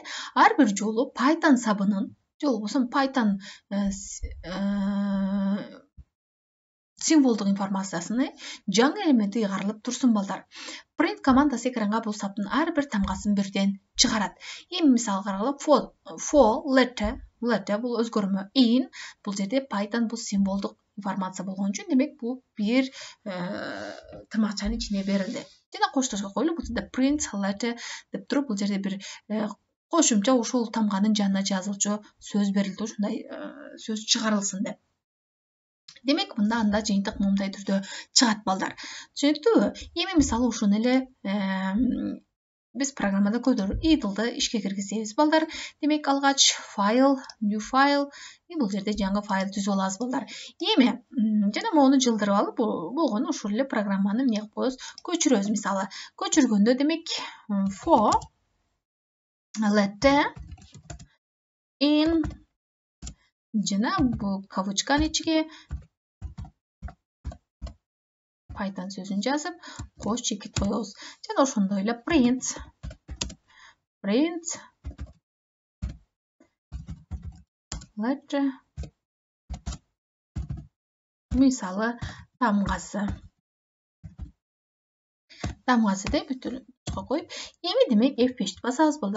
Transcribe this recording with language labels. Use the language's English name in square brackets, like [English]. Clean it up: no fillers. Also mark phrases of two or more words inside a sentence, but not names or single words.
[Kyrgyz] Ар бир жолу Python сабынын же болбосо Python символдук информациясыны жаңы элементи ыйгарылып турсун балдар. Print командасы экранга бул саптын ар бир тамгасын бирден чыгарат. Эми мисал карагыла [English] for letter [Kyrgyz] бул өзгөрмө, in бул жерде Python бул символдук информация болгон үчүн демек бул бир тырмакчанын ичине берилди. Жана коштошко коюлуп, бул жерде [English] print letter [Kyrgyz] деп туруп, бул жерде бир кошумча ошол тамганын жанына жазылчу сөз берилди, ушундай сөз чыгарылсын деп. Демек, мында анда жыйынтык мындай түрдө чыгат балдар. Түшүнүктүүбү? Эми мисалы ушуну эле биз программада көйдөрүп idle'ды ишке киргизебиз балдар. [English] Демек, алгач file, new file, [Kyrgyz] бул жерде жаңы файл түзүп алабыз балдар. Эми жана моуну жылдырып алып, болгону ушул эле программаны эмне кылып коебуз? Көчүрөбүз мисалы. Көчүргөндө демек [English] for letter in [Kyrgyz] жана бул кавычканын ичиге Python сөзүн жазып, кош чекит коебуз. Жана ошондой эле [English] print letter [Kyrgyz] мисалы тамгасы деп бүтүрүп коюп, эми демек F5-ти басабыз балдар.